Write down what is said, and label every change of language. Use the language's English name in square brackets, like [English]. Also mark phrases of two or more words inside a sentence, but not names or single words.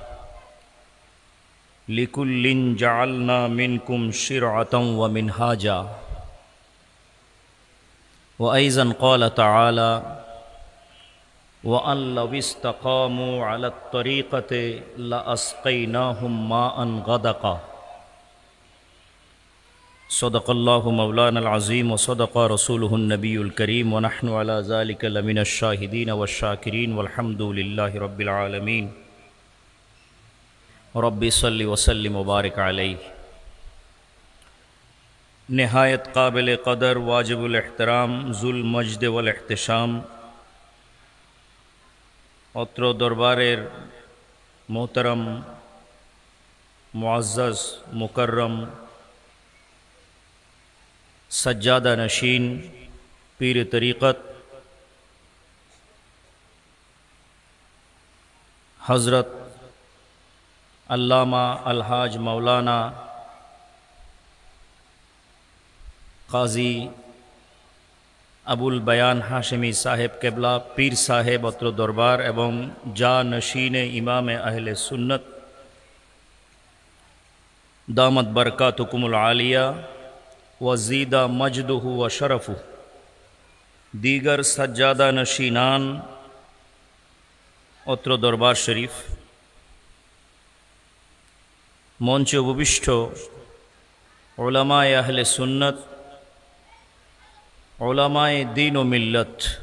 [Arabic] لِكُلٍّ جَعَلْنَا مِنْكُمْ شِرْعَةً وَمِنْهَاجًا وأيضا قال تعالى وأن لو استقاموا على الطريقة لأسقيناهم ماء غدقا صدق الله مولانا العظيم وصدق رسوله النبي الكريم ونحن على ذلك لمن الشاهدين والشاكرين والحمد لله رب العالمين رب صلی وسلم وبارک علیہ۔ [Urdu] نہایت قابل قدر، واجب الاحترام، ذو المجد والاحتشام [Bangla] অত্র দরবারের মোহতারাম মুআজ্জাজ মুকররম [Urdu] سجادہ نشین پیر طریقت حضرت علامہ الحاج مولانا قاضی ابو البیان ہاشمی صاحب قبلہ پیر صاحب [Bangla] অত্র দরবার এবং [Urdu] جانشین امام اہل سنت دامت برکاتکم العالیہ وزید مجدہ و شرفہ، دیگر سجادہ نشینان [Bangla] অত্র দরবার শরীফ، মঞ্চে উপবিষ্ট উলামায়ে আহলে সুন্নাত, উলামায়ে দ্বীন ও মিল্লত,